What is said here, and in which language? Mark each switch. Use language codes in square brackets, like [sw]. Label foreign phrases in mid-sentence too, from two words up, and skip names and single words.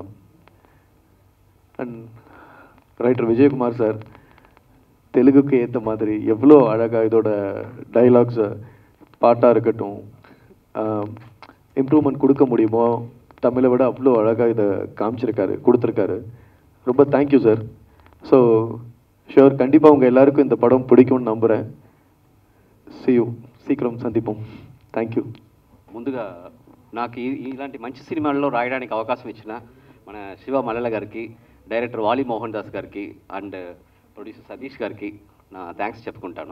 [en] And writer [ta] விஜயகுமார் சார் தெலுங்குக்கு ஏற்ற மாதிரி எவ்வளோ அழகாக இதோட டைலாக்ஸை, பாட்டாக இருக்கட்டும், இம்ப்ரூவ்மெண்ட் கொடுக்க முடியுமோ தமிழை விட அவ்வளோ அழகாக இதை கொடுத்துருக்காரு. ரொம்ப [en] Thank you sir. So sure, [ta] கண்டிப்பாக உங்கள் எல்லாருக்கும் இந்த படம் பிடிக்கும்னு నమ్ముறேன். [te] సీక్రం సందీపం. [en] Thank you. [te] ముందుగా నాకు ఇలాంటి మంచి సినిమాల్లో రాయడానికి అవకాశం ఇచ్చిన మన శివ మల్లెల గారికి, డైరెక్టర్ వాలి మోహన్ దాస్ గారికి [en] And producer [te] సతీష్ గారికి నా థ్యాంక్స్ చెప్పుకుంటాను.